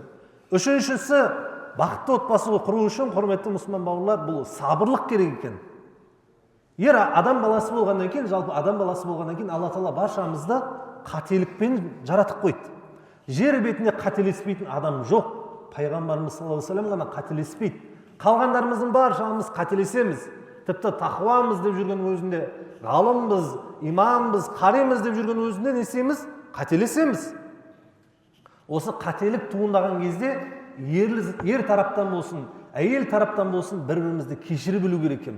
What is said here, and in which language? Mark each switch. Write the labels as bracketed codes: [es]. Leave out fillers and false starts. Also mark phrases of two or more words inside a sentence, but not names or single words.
[kk] Үшіншісі, бақытты отбасы құру үшін, құрметті мұсылман бауырлар, бұл сабырлық керек екен. Ер адам баласы болғаннан кейін, жалпы адам баласы болғаннан кейін, Алла Тағала баршамызды қателікпен жаратып қойды. Жер бетінде қателеспейтін адам жоқ. Пайғамбарымыз [ar] صلى الله عليه وسلم [kk] ғана қателеспейді. Қалғандарымыздың баршамыз қателесеміз. Тіпті тақуамыз деп жүрген өзінде, ғалымбыз, имамбыз, қаримыз деп жүрген өзінде не істейміз? Қателесеміз. Осы қателік туындаған кезде ер тараптан болсын, әйел тараптан болсын, бір-бірімізді кешіріп білу керек екенбіз.